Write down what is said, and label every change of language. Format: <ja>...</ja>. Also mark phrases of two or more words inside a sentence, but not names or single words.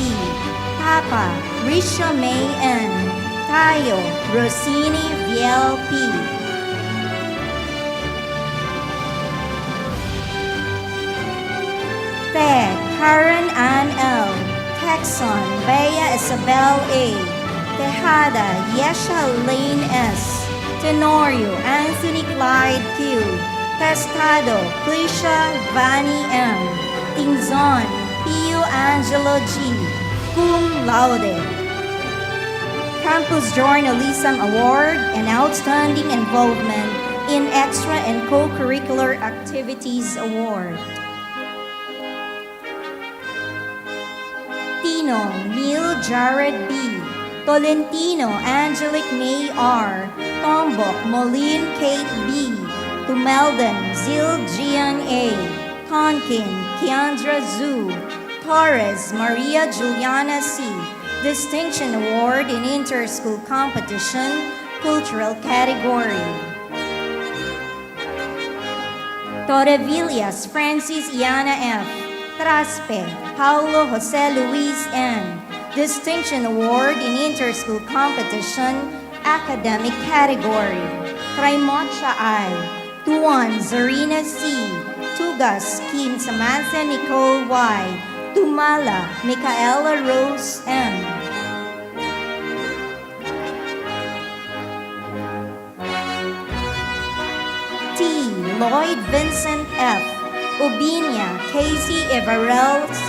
<en>Papa Risha May N. Tayo Rosini Viel P. Ted Karen Ann L. Texon Bea Isabel A. Tejada Yesha Lane S. Tenorio Anthony Clyde Q. Testado Clisha Vani M. Tingzon Pio Angelo G. Cum Laude. Campus Journalism Award and Outstanding Involvement in Extra and Co-Curricular Activities Award. Tino Neil Jared B. Tolentino Angelic May R. Tombok Moline Kate B. Tumelden Zil Gian A. Tonkin Keandra Zhu. Torres Maria Juliana C. Distinction Award in Inter-School Competition, Cultural Category. Torrevillas Francis Iana F. Traspe Paulo Jose Luis N. Distinction Award in Inter-School Competition, Academic Category. Traimocha I. Tuan Zarina C. Tugas Kim Samantha Nicole Y. Tumala Micaela Rose M. T. Lloyd Vincent F. Ubinia Casey Everell C.</en>